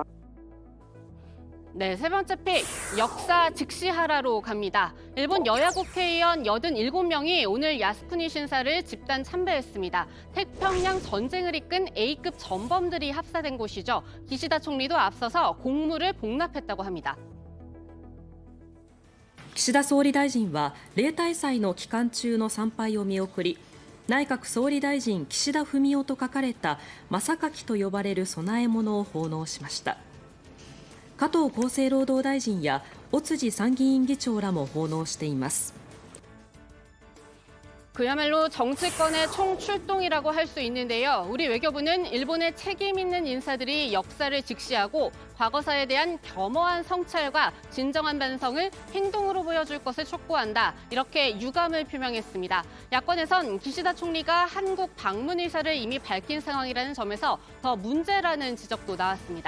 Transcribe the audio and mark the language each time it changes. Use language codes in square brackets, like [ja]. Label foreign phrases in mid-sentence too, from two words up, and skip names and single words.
[ko] 네, 세 번째 픽, 역사 직시하라로 갑니다. 일본 여야 국회의원 87명이 오늘 야스쿠니 신사를 집단 참배했습니다. 태평양 전쟁을 이끈 A급 전범들이 합사된 곳이죠. 기시다 총리도 앞서서 공물을 복납했다고 합니다. [ja] 岸田総理大臣は例大祭の期間中の参拝を見送り、内閣総理大臣岸田文雄と書かれた正垣と呼ばれる供え物を奉納しました。加藤厚生労働大臣や尾辻参議院議長らも奉納しています。 [ko] 그야말로 정치권의 총출동이라고 할 수 있는데요. 우리 외교부는 일본의 책임 있는 인사들이 역사를 직시하고 과거사에 대한 겸허한 성찰과 진정한 반성을 행동으로 보여줄 것을 촉구한다. 이렇게 유감을 표명했습니다. 야권에선 기시다 총리가 한국 방문 의사를 이미 밝힌 상황이라는 점에서 더 문제라는 지적도 나왔습니다.